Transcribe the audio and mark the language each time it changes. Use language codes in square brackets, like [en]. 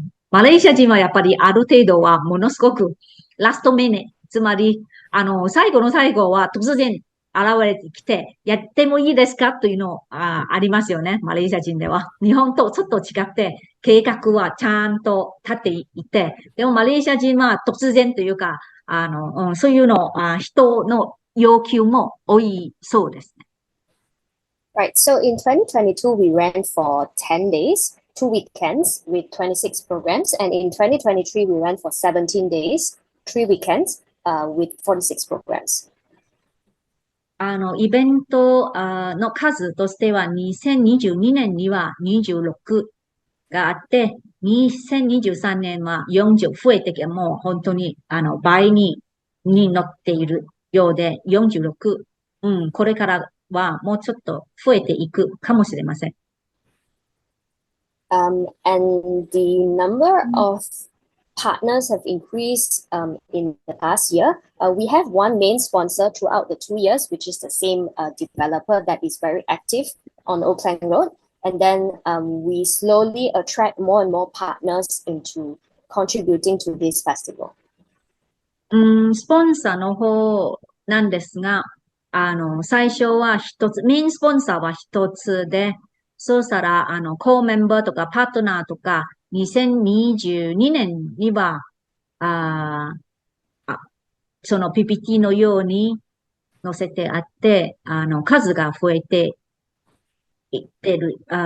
[ja] マレーシア人はやっぱりある程度はものすごくラストミニ、つまり、最後の最後は突然現れてきて、やってもいいですかというのありますよね。マレーシア人では。日本とちょっと違って、計画はちゃんと立っていて、でもマレーシア人は突然というか、そういうの、人の要求も多いそうですね。 [en] Right. So in 2022, we ran for 10 days, 2 weekends with 26 programs. And in 2023, we ran for 17 days, 3 weekends with 46 programs. [ja] イベントの数としては2022年には26があって、2023年は40増えてきて、もう本当に倍に乗っているようで、46、これからはもうちょっと増えていくかもしれません。 [en] And the number of partners have increased in the past year. We have one main sponsor throughout the 2 years, which is the same developer that is very active on Old Klang Road. And then we slowly attract more and more partners into contributing to this festival. [ja] スポンサーの方なんですが、最初は一つ、メインスポンサーは一つで、そうしたら、コーメンバーとかパートナーとか、2022年には、その PPT のように載せてあって、数が増えていってる。